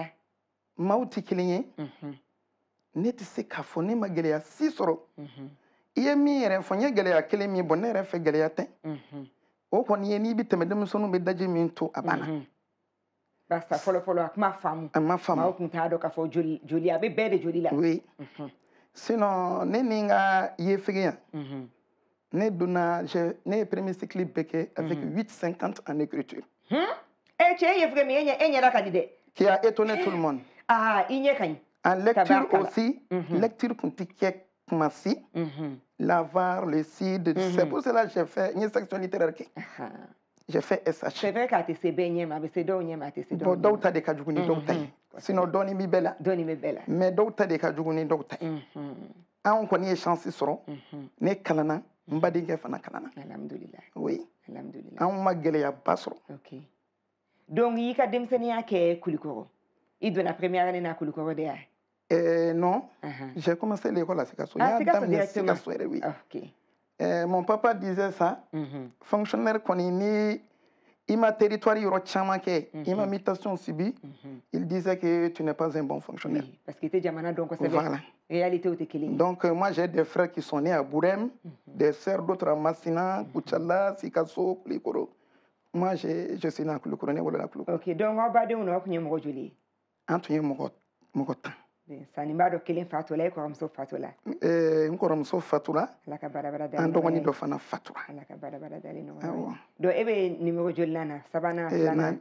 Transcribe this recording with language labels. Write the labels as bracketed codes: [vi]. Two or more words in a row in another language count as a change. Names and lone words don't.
[bm] maaw tɛ kelen ye ne tɛ se k'a fɔ ne ma gɛlɛya si sɔrɔ i ye min yɛrɛ fɔ n ye gɛlɛya kelen min bɔn ne yɛrɛ fɛ gɛlɛya tɛ o kɔni ye n'i bɛ tɛmɛ denmisɛnninw bɛ daji min to a banna barisa fɔlɔfɔlɔ a kuma faamu a ma faamu maaw tun t'a dɔn k'a fɔ joli a bɛ bɛɛ de joli la [fr] oui sinon [bm] ne ni n ka yefugeya ne donna ne ye [fr] premier cycle [bm] bɛɛ kɛ [fr] avec 8,50 en écriture [bm] cɛ ye yefuge min e ɲɛda ka di dɛ [fr] qui a étonné tout le monde [bm] i ɲɛ ka ɲi [fr] en lecture aussi lecture [bm] tun tɛ kɛ kuma si [fr] l'avar le cid c'est pour cela j'ai fait une section littéraire kɛ j'ai fait SH c'est vrai [bm] k'a tɛ se bɛɛ ɲɛ ma a bɛ se dɔw ɲɛ ma a tɛ se dɔw bon dɔw ta de ka jugu ni dɔw ta ye sinon dɔɔni bɛ bɛɛ la mais dɔw ta de ka jugu ni dɔw ta ye anw kɔni ye chance sɔrɔ ne kalanna n badenkɛ fana kalanna alhamdulillah oui anw ma gɛlɛyaba sɔrɔ donc i ka denmisɛnniya kɛ Kulikɔrɔ i donna [fr] première année [bm] na Kulikɔrɔ de ya [fr] non j'ai commencé l'école à Sikaso [bm] y'a daminɛ Sikaso yɛrɛ [fr] oui mon papa disait ça fonctionnaire [bm] kɔni ni i ma territoire yɔrɔ caman kɛ i ma mutation subi [fr] il disait que tu n'es pas un bon fonctionnaire parce que [bm] i tɛ jamana dɔn kosɛbɛ [fr] voilà réalité [bm] tɛ kelen [fr] donc moi j'ai des frères qui sont nés à Bourem des sœurs d'autres à Masina Kucala Sikaso Kulikoro moi je suis né à Kulikoro [bm] ne wolola Kulikoro ok donc aw badenw na aw tun ye mɔgɔ joli ye an tun ye mɔgɔ 10 sani b'a dɔn kelen fatula e kɔrɔmuso fatula n kɔrɔmuso fatura ala ka barabara dali an dɔgɔnin dɔ fana fatura ala ka barabara dali nɔgɔya donc e bɛ numéro joli na sabanan filanan